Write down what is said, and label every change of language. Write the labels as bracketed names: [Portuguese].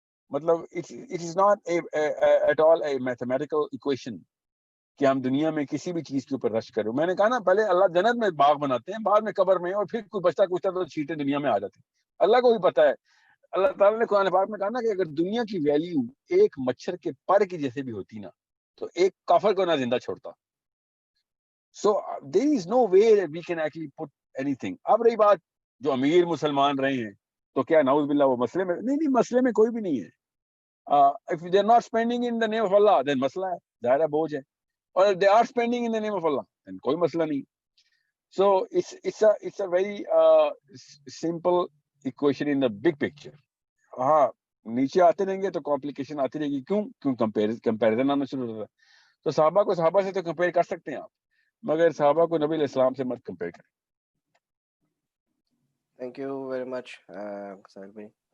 [Urdu] مطلب [English] it is not at all a mathematical equation [Urdu] کہ ہم دنیا میں کسی بھی چیز کے اوپر رش کریں. میں نے کہا نا پہلے اللہ جنت میں باغ بناتے ہیں, بعد میں قبر میں, اور پھر کوئی بچتا کچھ تو چھیٹے دنیا میں آ جاتے ہیں. اللہ کو بھی پتا ہے. اللہ تعالیٰ نے قرآن پاک میں کہا نا کہ اگر دنیا کی ویلیو ایک مچھر کے پر کی جیسے بھی ہوتی نا تو ایک کافر کو نہ زندہ چھوڑتا. [English] So there is no way that we can actually put anything. [Urdu] اب رہی بات جو امیر مسلمان رہے ہیں تو کیا نعوذ باللہ وہ مسئلے میں نہیں, مسئلے میں کوئی بھی نہیں ہے. [English] If they are not spending in the name of Allah then [Urdu] مسئلہ ہے, ظاہر ہے بوجھ ہے. [English] اور if they are spending in the name of Allah then [Urdu] کوئی مسئلہ نہیں. [English] So it's a very simple equation in the big picture. [Urdu] ہاں نیچے آتے رہیں گے تو کمپلیکیشن آتی رہے گی. کیوں کمپیریزن آنا شروع ہوتا ہے. تو صحابہ سے تو کمپیئر کر سکتے ہیں آپ, مگر صحابہ کو نبی علیہ السلام سے مت کمپیئر کریں. [English] Thank you very much Sahil بھائی.